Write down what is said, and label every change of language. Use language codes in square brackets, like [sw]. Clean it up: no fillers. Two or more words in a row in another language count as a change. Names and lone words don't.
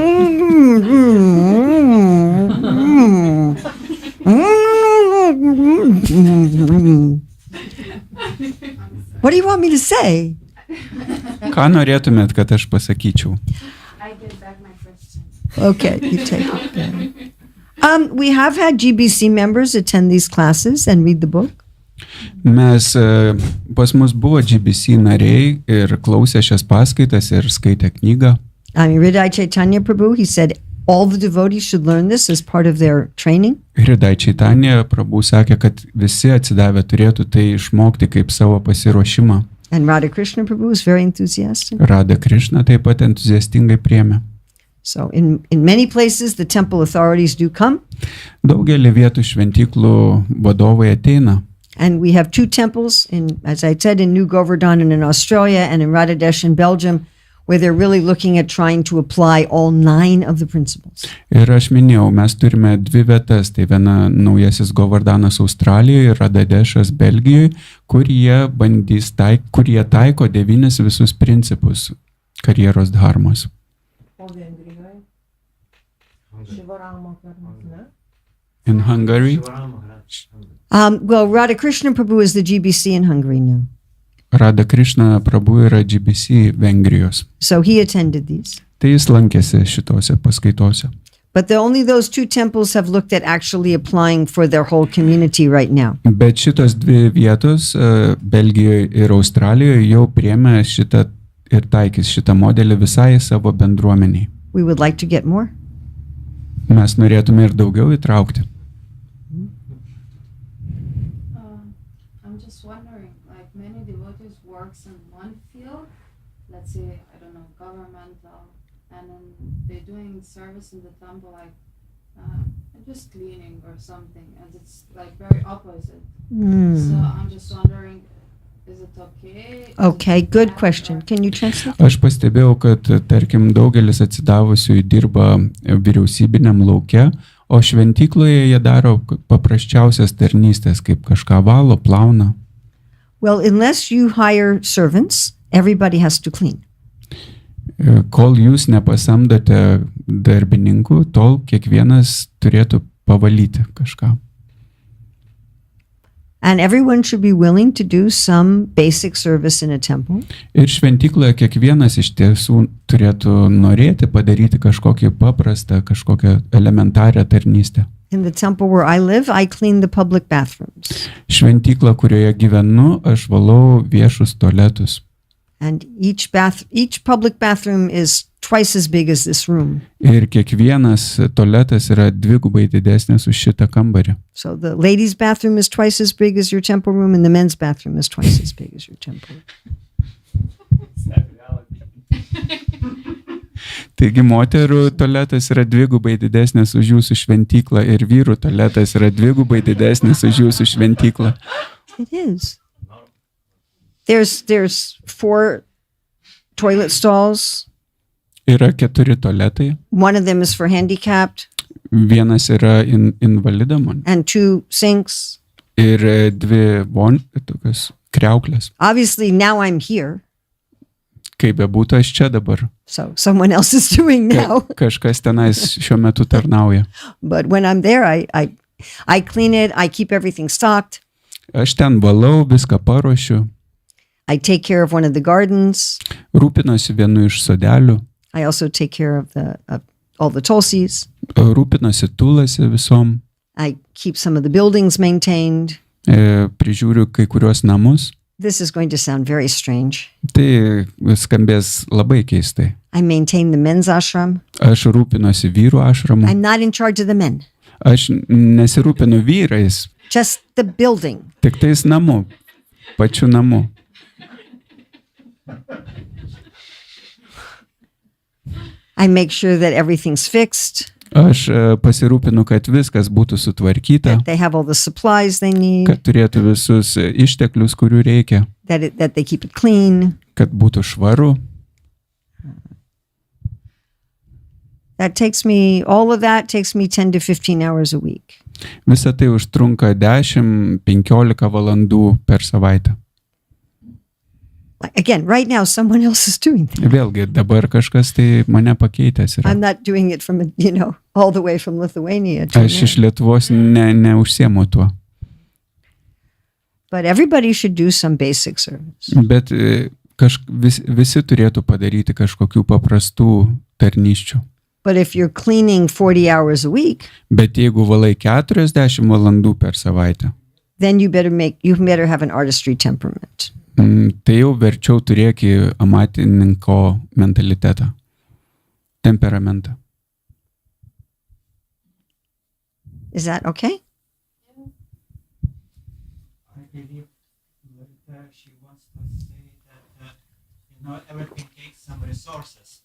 [en] What do you want me to say? [lt] Ką norėtumėt, kad aš pasakyčiau? [en] I get back my question. Okay, you take it. Then. We have had GBC members attend these classes and read the book. [lt] Mes pas mus buvo GBC nariai ir klausė šias paskaitas ir skaitė knygą. [en] Hridai Chaitanya Prabhu, he said all the devotees should learn this as part of their training. [lt] Hridai Chaitanya Prabhu sakė, kad visi atsidavę turėtų tai išmokti kaip savo pasiruošimą. [en] And Radha Krishna Prabhu was very enthusiastic. [lt] Radha Krishna taip pat entuziastingai priėmė. [en] So in many places, the temple authorities do come. [lt] Daugelį vietų šventyklų vadovai ateina. [en] And we have two temples, as I said, in New Govardhan and in Australia and in Radhadesh in Belgium, where they're really looking at trying to apply all 9 of the principles. [lt] Ir aš minėjau, mes turime 2 vietas, tai viena naujasis Govardanas Australijoje ir Radadešas Belgijoje, kur jie taiko 9 visus principus karjeros dharmos. O Vengrijoje? Šivaramo karmas, ne? [en] In Hungary, Well, Radha Krishna Prabhu is the GBC in Hungary now. [lt] Radha Krishna Prabhu yra GBC Vengrijos. [en] So he attended these. [lt] Tai jis lankėsi šitose paskaitose. [en] But only those 2 temples have looked at actually applying for their whole community right now. [lt] Bet šitos 2 vietos, Belgijoje ir Australijoje, jau priėmė šitą ir taikys šitą modelį visai savo bendruomeniai. [en] We would like to get more. [lt] Mes norėtume ir daugiau įtraukti. [en] I'm just wondering, like many devotees works in one field, let's say, I don't know, governmental, and then they're doing service in the temple, like just cleaning or something, and it's like very opposite. So I'm just wondering, is it okay? Is Okay, it good bad, question. or- Can you translate? [lt] Aš pastebėjau, kad, tarkim, daugelis atsidavusiųjų dirba vyriausybiniam lauke, o šventykloje jie daro paprasčiausias tarnystės, kaip kažką valo, plauna. [en] Well, unless you hire servants, everybody has to clean. [lt] Kol jūs nepasamdote darbininkų, tol kiekvienas turėtų pavalyti kažką. [en] And everyone should be willing to do some basic service in a temple. [lt] Ir šventykloje kiekvienas iš tiesų turėtų norėti padaryti kažkokį paprastą, kažkokią elementarią tarnystę. [en] In the temple where I live, I clean the public bathrooms. [lt] Šventyklą, kurioje gyvenu, aš valau viešus tualetus. [en] And each public bathroom is twice as big as this room. [lt] Ir kiekvienas tualetas yra dvigubai didesnis už šitą kambarį. [en] So the ladies' bathroom is twice as big as your temple room, and the men's bathroom is twice as big as your temple room. Sad reality. [lt] Taigi moterų tualetas yra dvigubai didesnis už jūsų šventyklą ir vyrų tualetas yra dvigubai didesnis už jūsų šventyklą. [en] It is. There's 4 toilet stalls. [lt] Yra 4 tualetai. [en] One of them is for handicapped, [lt] Vienas yra invalidam [en] and 2 sinks. [lt] ir 2 tokios kriauklės. [en] Obviously, now I'm here, [lt] Kaip bebūtų, aš čia dabar. [en] so someone else is doing now. [lt] Kažkas tenais šiuo metu tarnauja. [en] But when I'm there, I clean it. I keep everything stocked. [lt] Aš ten valau, viską paruošiu, [en] I take care of one of the gardens. [lt] rūpinosi vienu iš sodelių, [en] I also take care of all the tulsis. [lt] rūpinosi tulasi visom, [en] I keep some of the buildings maintained. [lt] prižiūriu kai kuriuos namus. [en] This is going to sound very strange. [lt] Tai skambės labai keistai. [en] I maintain the men's ashram. [lt] Aš rūpinosi vyrų ašramu. [en] I'm not in charge of the men, [lt] Aš nesirūpinu vyrais, [en] just the building. [lt] tik tais namu, pačiu namu. [en] I make sure that everything's fixed, [lt] Aš pasirūpinu, kad viskas būtų sutvarkyta, [en] that they have all the supplies they need, [lt] kad turėtų visus išteklius, kurių reikia, [en] that they keep it clean. [lt] kad būtų švaru. [en] All of that takes me 10 to 15 hours a week. [lt] Visa tai užtrunka 10-15 valandų per savaitę. [en] Again, right now, someone else is doing that. [lt] Vėlgi, dabar kažkas tai mane pakeitęs yra. [en] I'm not doing it from, all the way from Lithuania. [lt] Aš iš Lietuvos neužsiemu tuo. [en] But everybody should do some basic service. [lt] Bet visi turėtų padaryti kažkokių paprastų tarnysčių. [en] But if you're cleaning 40 hours a week, [lt] Bet jeigu valai 40 valandų per savaitę, [en] then you better have an artistry temperament. [lt] Tai jau verčiau turėki amatininko mentalitetą, temperamentą. [en] Is that okay? I believe that she wants to say that everything takes some resources.